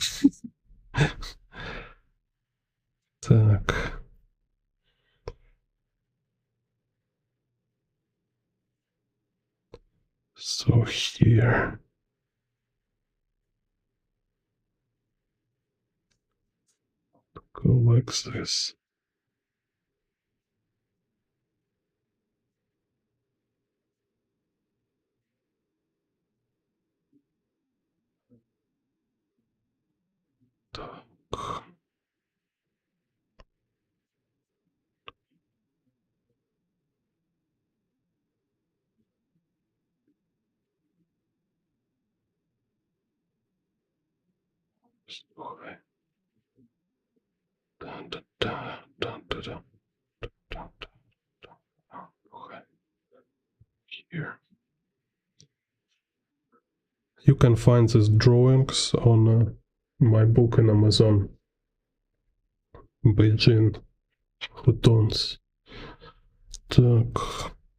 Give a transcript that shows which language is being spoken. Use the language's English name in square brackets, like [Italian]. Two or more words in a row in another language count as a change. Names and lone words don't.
[Ukrainian] Так. [English] So here. Go like this. [Ukrainian] Так. Слухай. Да-да-да, да-да-да. Слухай. [English] Here. You can find these drawings on my book in Amazon. Beijing Photons. [Ukrainian] Так.